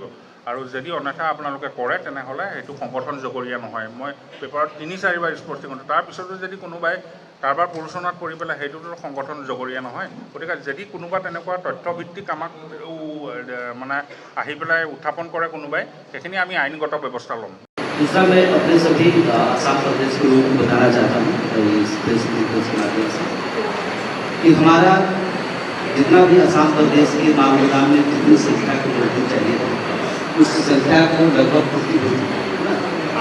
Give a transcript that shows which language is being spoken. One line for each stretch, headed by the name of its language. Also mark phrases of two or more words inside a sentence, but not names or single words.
Assamese: আৰু যদি অন্যথা আপোনালোকে কৰে তেনেহ'লে সেইটো সংগঠন জগৰীয়া নহয়। মই পেপাৰত 3-4 বাৰ স্পষ্টীকৰণ, তাৰপিছতো যদি কোনোবাই কাৰোবাৰ প্ৰৰোচনাত পৰি পেলাই সেইটোতো সংগঠন জগৰীয়া নহয়। গতিকে যদি কোনোবা তেনেকুৱা তথ্যভিত্তিক আমাক মানে আহি পেলাই উত্থাপন কৰে কোনোবাই, সেইখিনি আমি আইনগত ব্যৱস্থা ল'ম।
Hindi: दूसरा, मैं अपने सभी आसाम प्रदेश के लोगों को बताना चाहता हूँ इस
English: press conference
Hindi: के माध्यम से कि हमारा जितना भी असम प्रदेश के माल गोदाम में जितनी संख्या की वृद्धि चाहिए उस संख्या को लगभग पूर्ति हो चुकी है ना।